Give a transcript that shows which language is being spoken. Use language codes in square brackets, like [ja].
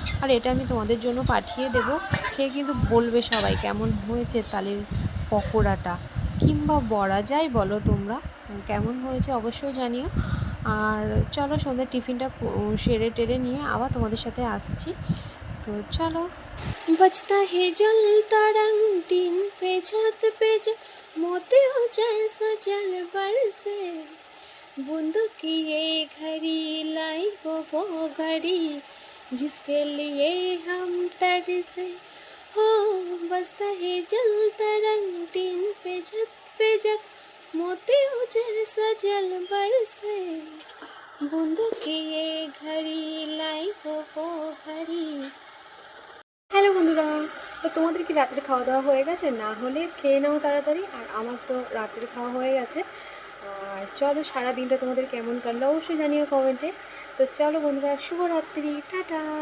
[bn] আর এটা আমি তোমাদের জন্য পাঠিয়ে দেব, খেয়ে কিন্তু বলবে সবাই কেমন হয়েছে তালের পকোড়াটা কিংবা বড়া, যাই বলো তোমরা কেমন হয়েছে অবশ্যই জানিও। আর চলো সন্ধ্যের টিফিনটা সেরে টেরে নিয়ে আবার তোমাদের সাথে আসছি। [hi] तो चलो। बजता है जल तरंग टीन पे छत पे जब मोतियों जैसा जल बरसे, बूंदों की ये घड़ी लाई वो घड़ी जिसके लिए हम तरसे, हो बसता है जलता रंग टीन पे छत पे जब मोतियों जैसा जल बरसे बूंदों की ये घड़ी लाइफ वो घड़ी। [bn] হ্যালো বন্ধুরা, তো তোমাদের কি রাত্রে খাওয়া দাওয়া হয়ে গেছে? না হলে খেয়ে নাও তাড়াতাড়ি। আর আমার তো রাত্রে খাওয়া হয়ে গেছে। আর চলো, সারা দিনটা তোমাদের কেমন কাটলো অবশ্যই জানিও কমেন্টে। তো চলো বন্ধুরা, শুভরাত্রি, টাটা।